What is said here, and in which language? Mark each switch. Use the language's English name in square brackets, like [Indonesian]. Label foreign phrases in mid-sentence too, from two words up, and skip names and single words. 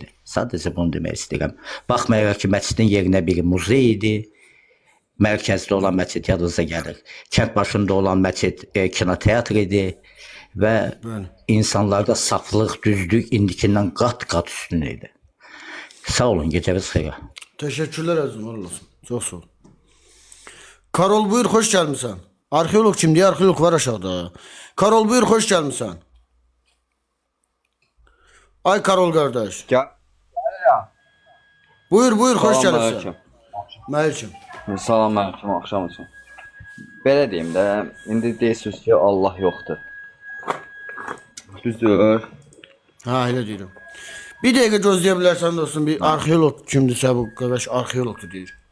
[Azerbaijani] Sadəcə bunu demək istəyirəm. Baxmayaraq ki, məscidin yerinə bir muzey idi. Mərkəzdə olan məscid yadınıza gəlir. Kənd başında olan məscid kinoteatr idi və insanlarda saflıq, düzlük indikindən qat-qat üstün idi. Sağ olun, gecəniz xeyir. [Turkish] Teşekkürler azım olsun. Çok sağ ol. Karol buyur hoş gelmişsin. Arkeolog kim diye arkeolog var aşağıda. Karol buyur hoş gelmişsin. Ay Karol kardeş. Buyur hoş gelmişsin. [Azerbaijani] Məlkim. Salam aleyküm, axşam olsun. Belə deyim də, indi deyirsiniz ki, Allah yoxdur. Düzdür. Ha elə deyirəm. Bir dəqiqə gözləyə bilərsən dostum, bir arxeolog kimdirsə bu qardaş arxeologdur deyir.